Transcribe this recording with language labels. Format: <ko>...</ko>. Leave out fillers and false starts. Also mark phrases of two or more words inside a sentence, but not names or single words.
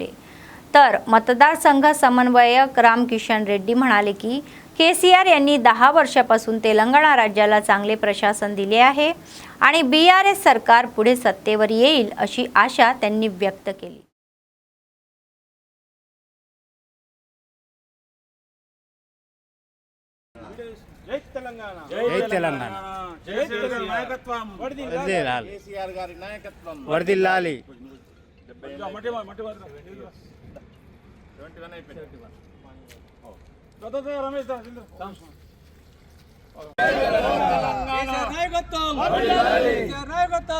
<mr>तर मतदारसंघ समन्वयक रामकिशन रेड्डी म्हणाले की KCR यांनी 10 वर्षापासून तेलंगणा राज्याला चांगले प्रशासन दिले आहे आणि BRS सरकार पुढे सत्तेवर येईल अशी आशा त्यांनी व्यक्त केली। जय तेलंगाणा जय तेलंगाणा जय तेलंगाणा నాయకత్వం</mr> <te>వర్ధిల్లాలి కేసీఆర్ గారి నాయకత్వం వర్ధిల్లాలి మట్టి మట్టి 21 అయిపోయింది రమేష్ దా నాయకత్వం నాయకత్వం</te>